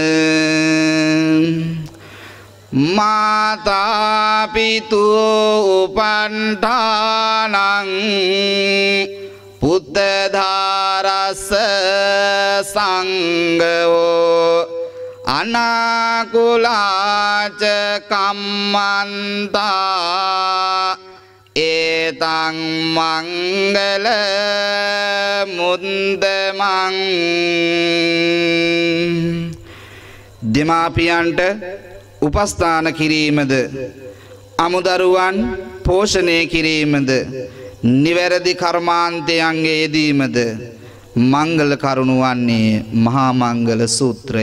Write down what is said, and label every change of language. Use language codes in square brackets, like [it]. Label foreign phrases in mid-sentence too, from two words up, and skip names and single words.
[pi] මාතා පිතු උපන්ඨානං පුත්ත ධාරස්ස සංඝෝ අනාකුලාච කම්මන්තා ඒතං මංගල මුද්දමං [si] දෙමාපියන්ට උපස්ථාන කිරීමද අමුදරුවන් පෝෂණය කිරීමද නිවැරදි කර්මාන්තයන්ගේ යෙදීමද මංගල කරුණු වන්නේ මහා මංගල සූත්‍රය.